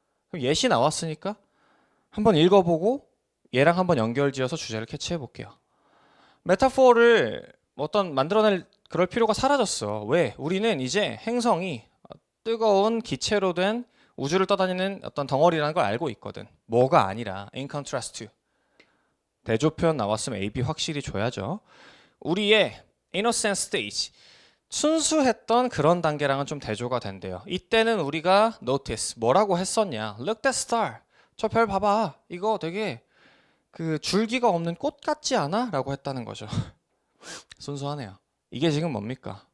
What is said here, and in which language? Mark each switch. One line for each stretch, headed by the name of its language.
Korean: 그럼 예시 나왔으니까 한번 읽어보고 얘랑 한번 연결지어서 주제를 캐치해 볼게요. 메타포를 어떤 만들어낼 그럴 필요가 사라졌어. 왜? 우리는 이제 행성이 뜨거운 기체로 된 우주를 떠다니는 어떤 덩어리라는 걸 알고 있거든. 뭐가 아니라
English: in contrast to.
Korean: 대조 표현 나왔으면 A, B 확실히 줘야죠. 우리의 innocent stage, 순수했던 그런 단계랑은 좀 대조가 된대요. 이때는 우리가 notice, 뭐라고 했었냐?
English: Look that star.
Korean: 저 별 봐봐. 이거 되게 그 줄기가 없는 꽃 같지 않아? 라고 했다는 거죠. 순수하네요. 이게 지금 뭡니까?